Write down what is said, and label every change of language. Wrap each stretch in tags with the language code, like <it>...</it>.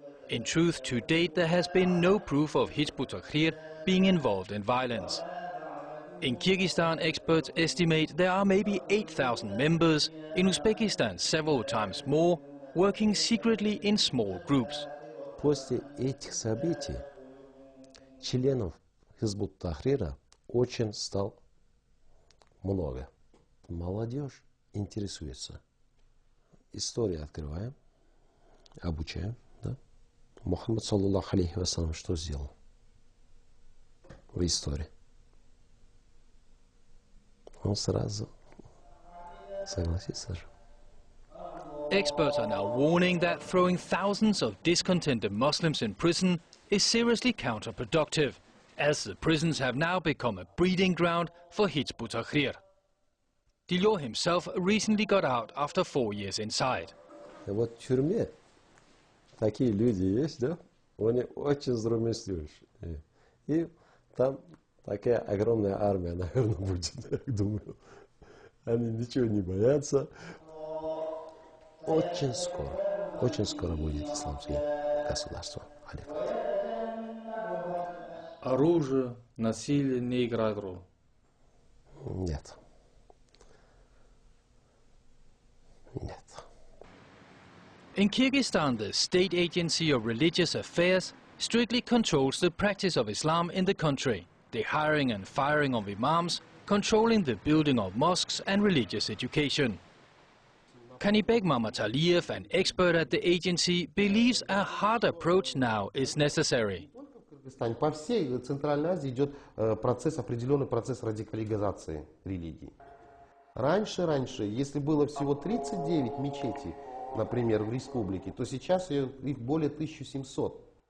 <en>In truth, to date, there has been no proof of Hizb ut-Tahrir being involved in violence. In Kyrgyzstan, experts estimate there are maybe 8,000 members, in Uzbekistan several times more, working secretly in small groups.</en> <ru>После этих событий членов Хизб ут-Тахрира очень стало много. Молодежь интересуется. Историю открываем, обучаем. Да? Мухаммад, саллаллаху алейхи вассалям, что сделал в истории? Он сразу согласится же.</ru> <en>Experts are now warning that throwing thousands of discontented Muslims in prison is seriously counterproductive, as the prisons have now become a breeding ground for Hizb ut-Tahrir. Dilor himself recently got out after 4 years inside.</en> <ru>Вот в тюрьме такие люди есть, да? Они очень здравомыслящие. И там такая огромная армия, наверное, будет, я думаю. Они ничего не боятся. Очень скоро будет исламское государство. Оружие, насилие не играет роль? Нет. Нет.</ru> <en>In Kyrgyzstan, the State Agency of Religious Affairs strictly controls the practice of Islam in the country, the hiring and firing of imams, controlling the building of mosques and religious education. Kanibek Mamataliyev, an expert at the agency, believes a hard approach now is necessary.</en> <ru>По всей Центральной Азии идет определенный процесс радикализации религии. Раньше, если было всего 39 мечетей, например, в республике, то сейчас их более 1700.</ru>